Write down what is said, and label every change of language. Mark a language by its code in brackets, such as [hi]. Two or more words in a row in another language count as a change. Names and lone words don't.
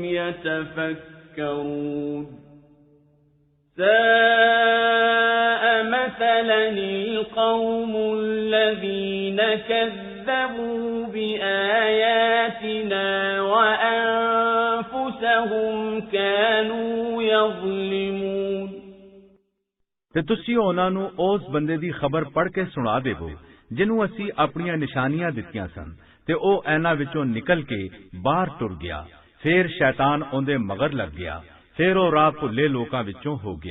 [ar] يتفكرون ساء مثلا القوم الذين كذبوا بآياتنا وأنفسهم كانوا يظلمون [pa] ਤੇ ਤੁਸੀਂ ਉਹਨਾਂ ਨੂੰ ਉਸ ਬੰਦੇ ਦੀ ਖਬਰ ਪੜ੍ਹ ਕੇ ਸੁਣਾ ਦੇਵੋ ਜਿਹਨੂੰ ਅਸੀਂ ਆਪਣੀਆਂ ਨਿਸ਼ਾਨੀਆਂ ਦਿੱਤੀਆਂ ਸਨ ਤੇ ਉਹ ਇਹਨਾਂ ਵਿੱਚੋਂ ਨਿਕਲ ਕੇ ਬਾਹਰ ਟੁਰ ਗਿਆ। ਫਿਰ ਸ਼ੈਤਾਨ ਉਹਦੇ ਮਗਰ ਲੱਗ ਗਿਆ। ਫਿਰ ਉਹ ਰਾਹ ਭੁੱਲੇ ਲੋਕਾਂ ਵਿੱਚੋਂ ਹੋ ਗਿਆ।